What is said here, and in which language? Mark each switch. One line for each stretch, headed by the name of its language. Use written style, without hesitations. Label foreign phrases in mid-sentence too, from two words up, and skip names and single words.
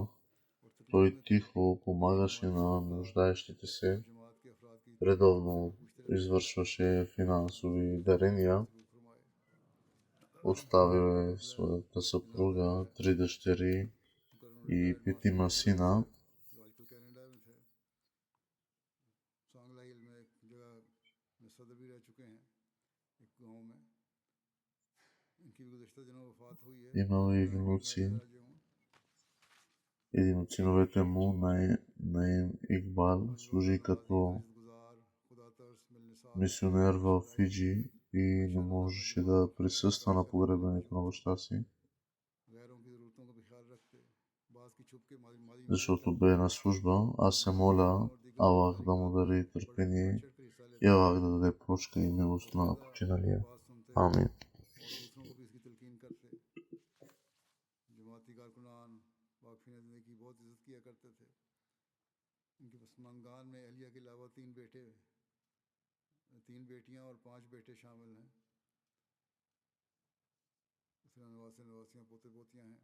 Bulgarian: Той тихо помагаше на нуждаещите се. Редовно извършваше финансови дарения. Оставил е своята съпруга, 3 дъщери и 5 сина.
Urdu: جو آج کل کینیڈا میں تھے، سانگلہ ہل میں ایک جگہ میں صدر بھی رہ چکے ہیں، ایک گاؤں میں. ان کی بھی گزشتہ دنوں وفات ہوئی ہے.
Bulgarian: Имал и внуци. Един от синовете му, Наим Игбал, служи като мисионер в Фиджи и не можеше да присъства на погребението на баща си, защото бе на служба. Аз се моля Аллах да му даде търпение и Аллах да даде прошка и милост на починалия. Амин.
Urdu: تین بیٹیاں اور 5 بیٹے شامل ہیں. نواسیاں پوتے پوتیاں ہیں.